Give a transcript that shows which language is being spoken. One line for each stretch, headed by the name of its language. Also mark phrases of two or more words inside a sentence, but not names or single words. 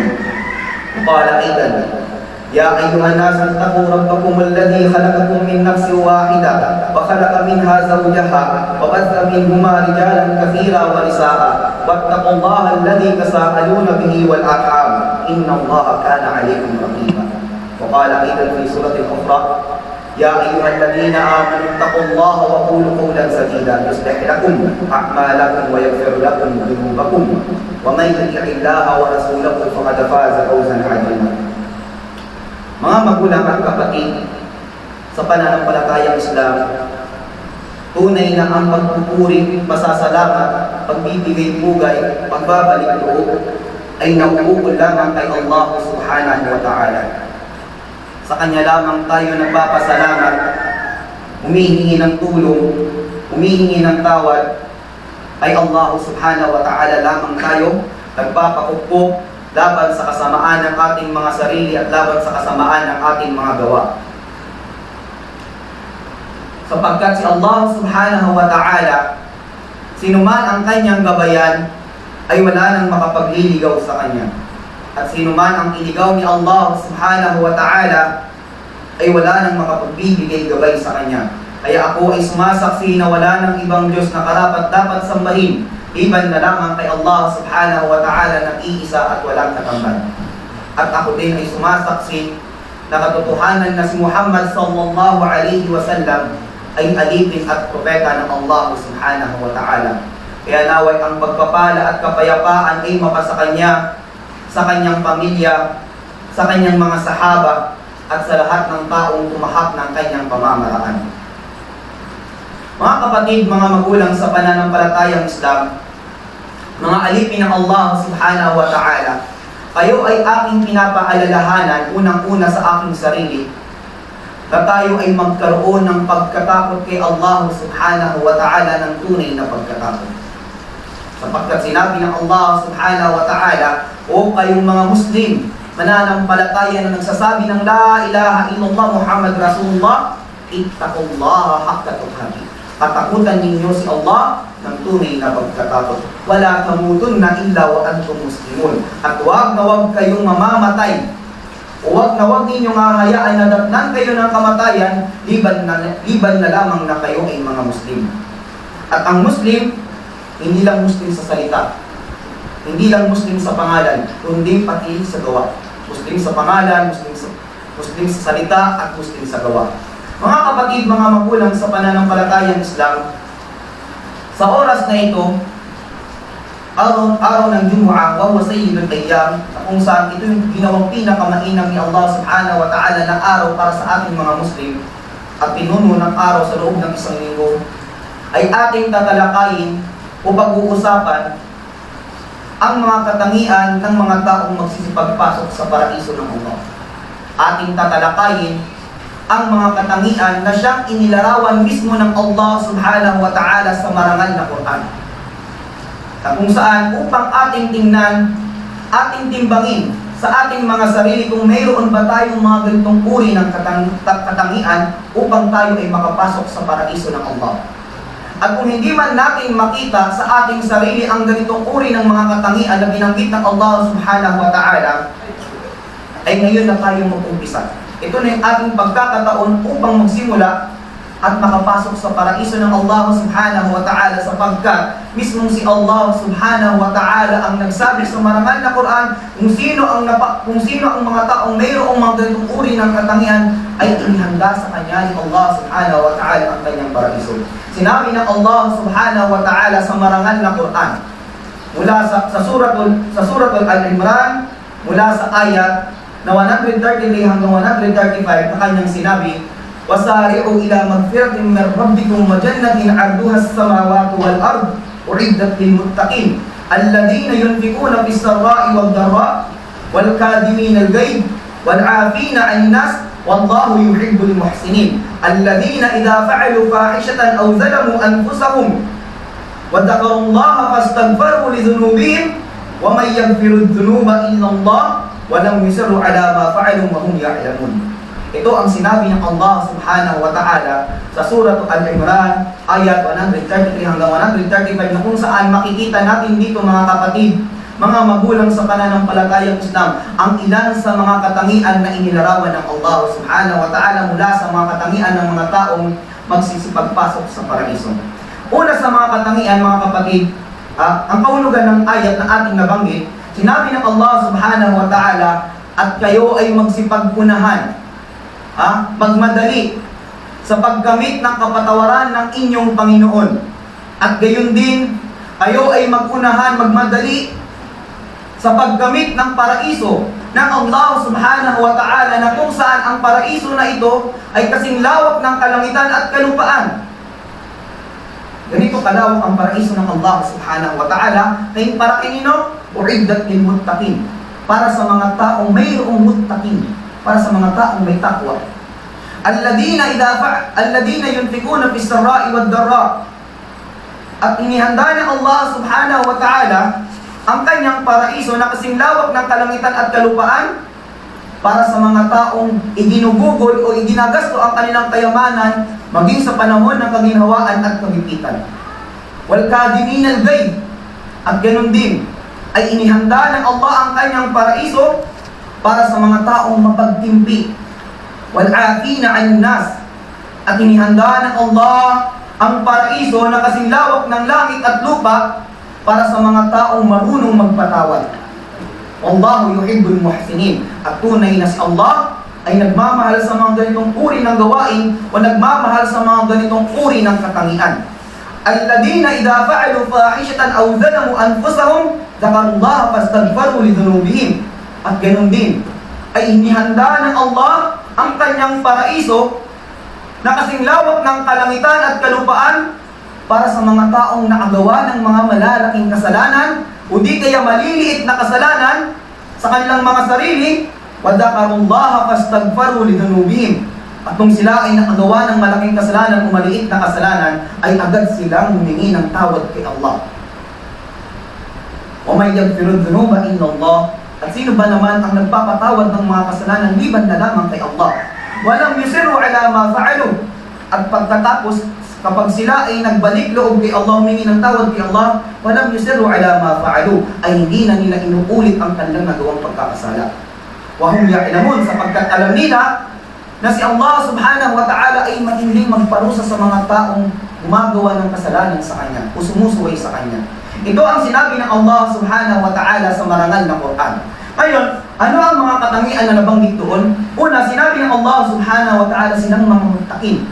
Arabic: قال أيضا: يا أيها الناس اتقوا ربكم الذي خلقكم من نفس واحدة وخلق منها زوجها وبث منهما رجالا كثيرا ونساء واتقوا الله الذي تساءلون به والأرحام إن الله كان عليكم رقيبا. وقال أيضا في سورة أخرى: يا أيها الذين آمنوا اتقوا الله وقولوا قولا سديدا يصلح لكم أعمالكم ويغفر لكم ذنوبكم ومن يطع الله ورسوله فقد فاز فوزا عظيما.
Filipino: Mga magulang at kapatid, sa pananampalatayang Islam, tunay na ang pagpupuri, pasasalamat, pagbibigay pugay, pagbabalik loob ay nauukol lamang kay Allah
Arabic: سبحانه وتعالى.
Filipino: Sa Kanya lamang tayo nagpapasalamat, humihingi ng tulong, humihingi ng tawad, ay Allah
Arabic: سبحانه وتعالى
Filipino: lamang tayo nagpapakupok laban sa kasamaan ng ating mga sarili at laban sa kasamaan ng ating mga gawa. Sapagkat si Allah
Arabic: سبحانه وتعالى,
Filipino: sinuman ang kanyang gabayan, ay wala nang makapagliligaw sa kanya. At sinuman ang iligaw ni Allah
Arabic: سبحانه وتعالى,
Filipino: ay wala nang makapagbibigay gabay sa kanya. Kaya ako ay sumasaksi na wala nang ibang Diyos na karapat dapat sambahin liban na lamang kay Allah
Arabic: سبحانه وتعالى
Filipino: ng iisa at walang katambal. At ako din ay sumasaksi na katotohanan na si Muhammad
Arabic: صلى الله عليه وسلم
Filipino: ay alipin at propeta ng Allah
Arabic: سبحانه وتعالى.
Filipino: Kaya naway ang pagpapala at kapayapaan ay mapasa kanya, sa kanyang pamilya, sa kanyang mga sahaba, at sa lahat ng taong tumahak ng kanyang pamamaraan. Mga kapatid, mga magulang sa pananampalatayang Islam, mga alipin ng Allah
Arabic: سبحانه وتعالى,
Filipino: kayo ay aking pinapaalalahanan unang-una sa aking sarili na tayo ay magkaroon ng pagkatakot kay Allah
Arabic: سبحانه وتعالى
Filipino: ng tunay na pagkatakot. Sapagkat sinabi ng Allah
Arabic: سبحانه وتعالى,
Filipino: o kayong mga Muslim, mananampalataya na nagsasabi ng
Arabic: لا إله إلا الله محمد رسول الله, اتقوا الله حق تقاته.
Filipino: Katakutan ninyo si Allah ng tunay na pagkatakot.
Arabic: ولا تموتن إلا وأنتم مسلمون.
Filipino: At huwag na huwag kayong mamamatay. Huwag na huwag ninyong hahayaan na datnan kayo ng kamatayan, liban na lamang na kayo ay mga Muslim. At ang Muslim, hindi lang Muslim sa salita, hindi lang Muslim sa pangalan, kundi pati sa gawa. Muslim sa pangalan, Muslim sa salita, at Muslim sa gawa. Mga kapatid, mga magulang sa pananampalatayang Islam, sa oras na ito, araw ng Jumu'ah,
Arabic: وسيد الأيام,
Filipino: kung saan ito yung ginawang pinakamainam ni Allah
Arabic: سبحانه وتعالى
Filipino: na araw para sa ating mga Muslim, at pinuno ng araw sa loob ng isang linggo, ay ating tatalakayin o pag-uusapan ang mga katangian ng mga taong magsisipagpasok sa paraiso ng Allah. Ating tatalakayin ang mga katangian na siyang inilarawan mismo ng Allah
Arabic: سبحانه وتعالى
Filipino: sa marangal na Quran. Kung saan upang ating tingnan, ating timbangin sa ating mga sarili kung mayroon ba tayong mga ganitong uri ng katangian upang tayo ay makapasok sa paraiso ng Allah. At kung hindi man natin makita sa ating sarili ang ganitong uri ng mga katangian na binanggit ng Allah
Arabic: سبحانه وتعالى,
Filipino: ay ngayon na tayo mag-umpisa. Ito na yung ating pagkakataon upang magsimula at makapasok sa paraiso ng Allah
Arabic: سبحانه وتعالى,
Filipino: sapagkat mismong si Allah
Arabic: سبحانه وتعالى
Filipino: ang nagsabi sa marangal na Quran kung sino ang mga taong mayroong mga ganitong uri ng katangian ay inihanda sa kanya ni Allah
Arabic: سبحانه وتعالى
Filipino: ang kanyang paraiso. Sinabi ng Allah
Arabic: سبحانه وتعالى
Filipino: sa marangal na Quran mula sa suratul Al-Imran, mula sa ayat na 133 hanggang 135 na kanyang sinabi,
Arabic: وَسَارِعُوا إِلَى مَغْفِرَةٍ مِّن رَّبِّكُمْ وَجَنَّةٍ عَرْضُهَا السَّمَاوَاتُ وَالْأَرْضُ أُعِدَّتْ لِلْمُتَّقِينَ الَّذِينَ يُنفِقُونَ فِي السَّرَّاءِ وَالضَّرَّاءِ وَالْكَاظِمِينَ الْغَيْظَ وَالْعَافِينَ عَنِ النَّاسِ وَاللَّهُ يُحِبُّ الْمُحْسِنِينَ الَّذِينَ إِذَا فَعَلُوا فَاحِشَةً أَوْ ظَلَمُوا أَنفُسَهُمْ وَذَكَرُوا اللَّهَ فَاسْتَغْفَرُوا لِذُنُوبِهِمْ وَمَن يَغْفِرُ الذُّنُوبَ إِلَّا اللَّهُ وَلَمْ يُصِرُّوا عَلَى مَا فَعَلُوا وَهُمْ يَعْلَمُونَ.
Filipino: Ito ang sinabi ng Allah
Arabic: سبحانه وتعالى
Filipino: sa Surah Al-Imran, ayat 133 hanggang 135, na kung saan makikita natin dito, mga kapatid, mga magulang sa pananampalatayang Islam, ang ilan sa mga katangian na inilarawan ng Allah
Arabic: سبحانه وتعالى
Filipino: mula sa mga katangian ng mga taong magsisipagpasok sa paraiso. Una sa mga katangian, mga kapatid, ang kahulugan ng ayat na ating nabanggit, sinabi ng Allah
Arabic: سبحانه وتعالى,
Filipino: at kayo ay magsipagpunahan, magmadali sa paggamit ng kapatawaran ng inyong Panginoon. At gayon din, kayo ay magunahan, magmadali sa paggamit ng paraiso ng Allah
Arabic: سبحانه وتعالى,
Filipino: na kung saan ang paraiso na ito ay kasing lawak ng kalangitan at kalupaan. Ganito kalawak ang paraiso ng Allah
Arabic: سبحانه وتعالى,
Filipino: na para kanino?
Arabic: أعدت للمتقين,
Filipino: para sa mga taong mayroong muttaqin, para sa mga taong may takwa.
Arabic: الذين ينفقون في السراء والضراء.
Filipino: At inihanda ng Allah
Arabic: سبحانه وتعالى
Filipino: ang kanyang paraiso na kasing lawak ng kalangitan at kalupaan para sa mga taong iginugugol o iginagasto ang kanilang kayamanan maging sa panahon ng kaginhawaan at kagipitan.
Arabic: والكاظمين الغيظ,
Filipino: at ganun din ay inihanda ng Allah ang kanyang paraiso para sa mga taong mapagtimpi.
Arabic: والعافين عن الناس,
Filipino: at inihanda ng Allah ang paraiso na kasing lawak ng langit at lupa para sa mga taong marunong magpatawad.
Arabic: والله يحب المحسنين,
Filipino: at tunay na si Allah ay nagmamahal sa mga ganitong uri ng gawain o nagmamahal sa mga ganitong uri ng katangian.
Arabic: الذين إذا فعلوا فاحشة أو ظلموا أنفسهم ذكروا الله فاستغفروا لذنوبهم.
Filipino: At ganun din ay inihanda ng Allah ang kanyang paraiso na kasing lawak ng kalangitan at kalupaan para sa mga taong nakagawa ng mga malalaking kasalanan o di kaya maliliit na kasalanan sa kanilang mga sarili,
Arabic: وَذَكَرُوا فَاسْتَغْفَرُوا لِذُنُوبِهِمْ.
Filipino: At kung sila ay nakagawa ng malaking kasalanan o maliit na kasalanan, ay agad silang humingi ng tawad kay Allah.
Arabic: وَمَنْ يَغْفِرُ الذُّنُوبَ إِلَّا اللَّهُ.
Filipino: At sino ba naman ang nagpapatawad ng mga kasalanan liban na lamang kay Allah?
Arabic: وَلَمْ يُصِرُّوا عَلَى مَا فَعَلُوا.
Filipino: At pagkatapos, kapag sila ay nagbalik loob kay Allah, humingi ng tawad kay Allah,
Arabic: وَلَمْ يُصِرُّوا عَلَى مَا فَعَلُوا,
Filipino: ay hindi na nila inuulit ang kanilang nagawang pagkakasala.
Arabic: وَهُمْ يَعْلَمُونَ,
Filipino: sapagkat alam nila na si Allah
Arabic: سبحانه وتعالى
Filipino: ay matinding magparusa sa mga taong gumagawa ng kasalanan sa Kanya o sumusuway sa Kanya. Ito ang sinabi ng Allah
Arabic: سبحانه وتعالى
Filipino: sa marangal na Quran. Ngayon, ano ang mga katangian na nabanggit doon? Una, sinabi ng Allah
Arabic: سبحانه وتعالى
Filipino: silang mga muttaqin.